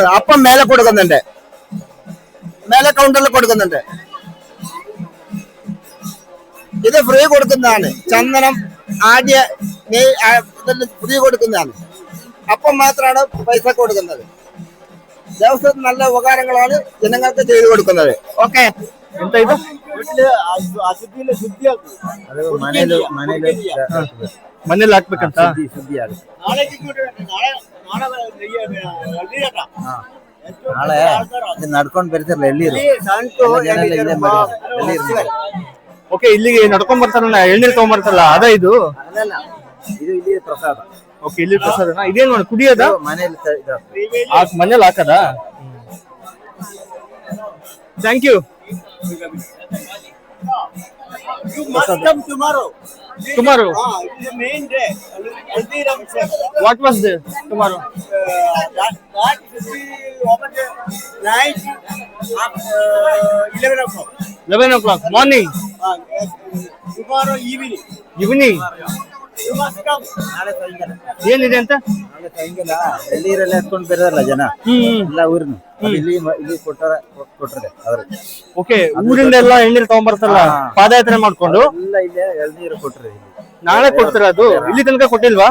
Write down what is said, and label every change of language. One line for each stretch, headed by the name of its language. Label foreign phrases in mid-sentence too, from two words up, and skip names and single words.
Malayalam: അപ്പം മേലെ കൊടുക്കുന്നുണ്ട്, മേലെ കൗണ്ടറിൽ കൊടുക്കുന്നുണ്ട്. ഇത് ഫ്രീ കൊടുക്കുന്നതാണ്. ചന്ദനം ആദ്യ ഫ്രീ കൊടുക്കുന്നതാണ്. അപ്പം മാത്രമാണ് പൈസ കൊടുക്കുന്നത്. ദേവസ്വത്തിന് നല്ല ഉപകാരങ്ങളാണ് ജനങ്ങൾക്ക് ചെയ്തു കൊടുക്കുന്നത്. ഓക്കെ,
Kannada: ಎಂತ ಇದು? ಅಶುದ್ಧಿನ ಶುದ್ಧಿಯಾಗ್ತದೆ. ಮನೇಲಿ ಹಾಕ್ಬೇಕಂತ? ನಾಳೆ ನಡ್ಕೊಂಡ್ ಬರ್ತಿರಲ್ಲ ಎಳ್ಳೀರು. ಓಕೆ, ಇಲ್ಲಿಗೆ ನಡ್ಕೊಂಡ್ ಬರ್ತಾರಲ್ಲ, ಎಳ್ನೀರು ತಗೊಂಡ್ಬರ್ತಾರಲ್ಲ, ಅದ ಇದು? ಇದು ಇಲ್ಲಿ ಪ್ರಸಾದ. ಓಕೆ, ಇಲ್ಲಿ ಪ್ರಸಾದನ. ಇದೇನ್ ಮಾಡಿ ಕುಡಿಯೋದ? ಮನೇಲಿ ಹಾಕದ?
English: Thank you. Tomorrow. It is the main day. Haldiram festival. What was there tomorrow? That should be open night 11 o'clock. 11 o'clock morning. Yes, tomorrow evening. Evening. You must come.
Kannada: ನಾಳೆ ಸಾಯಂಕಾಲ. ಏನಿದೆ ಅಂತ? ನಾಳೆ ಸಾಯಂಕಾಲ ಎಳ್ಳೀರೆಲ್ಲ ಎತ್ಕೊಂಡ್ ಬರಲ್ಲ ಜನ ಎಲ್ಲ ಊರಿನ. ಇಲ್ಲಿ ಕೊಟ್ಟರೆ ಅವ್ರಿಗೆ. ಓಕೆ, ಊರಿಂದ ಎಲ್ಲ ಎಳ್ನೀರು ತಗೊಂಡ್ಬರ್ತಾರಲ್ಲ, ಪಾದಯಾತ್ರೆ ಮಾಡ್ಕೊಂಡು ಎಲ್ಲ ಇಲ್ಲೇ ಎಳ್ನೀರು ಕೊಟ್ಟರೆ ಇಲ್ಲಿ. ನಾಳೆ ಕೊಡ್ತಾರ? ಅದು ಇಲ್ಲಿ ತನಕ ಕೊಟ್ಟಿಲ್ವಾ?